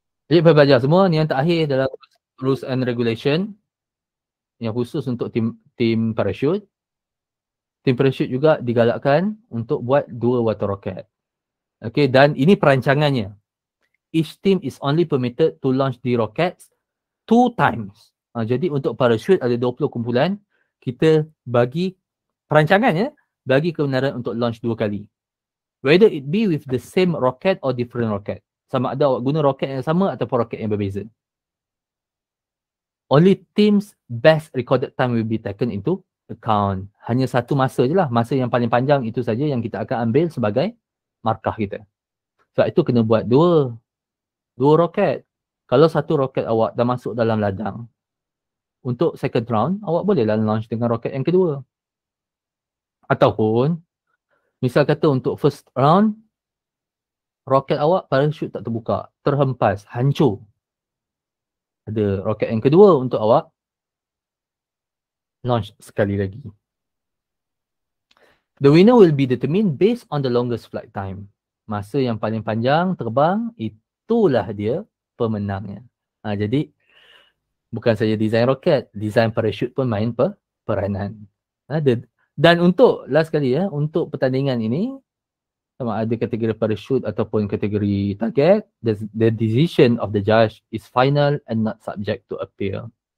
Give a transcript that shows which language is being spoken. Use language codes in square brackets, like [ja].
[ms] Jadi pelajar semua, ni yang terakhir dalam rules and regulation yang khusus untuk tim parachute. Tim parachute juga digalakkan untuk buat 2 water rocket. Okay, dan ini perancangannya. [en] Each team is only permitted to launch the rockets 2 times. [ms] Jadi untuk parachute ada 20 kumpulan. Kita bagi perancangannya, bagi kebenaran untuk launch 2 kali. [en] Whether it be with the same rocket or different rocket. [ms] Sama ada awak guna roket yang sama ataupun roket yang berbeza. [en] Only teams best recorded time will be taken into account. [ms] Hanya satu masa je lah. Masa yang paling panjang itu saja yang kita akan ambil sebagai markah kita. Sebab itu kena buat 2 roket. Kalau satu roket awak dah masuk dalam ladang, untuk second round, awak bolehlah launch dengan roket yang kedua. Ataupun, misal kata untuk first round, roket awak parachute tak terbuka, terhempas, hancur. Ada roket yang kedua untuk awak launch sekali lagi. [en] The winner will be determined based on the longest flight time. [ms] Masa yang paling panjang terbang, itulah dia pemenangnya. Jadi, bukan saja design roket, design parachute pun main peranan. Dan untuk, last kali untuk pertandingan ini, sama ada kategori parachute ataupun kategori target, [en] the decision of the judge is final and not subject to appeal.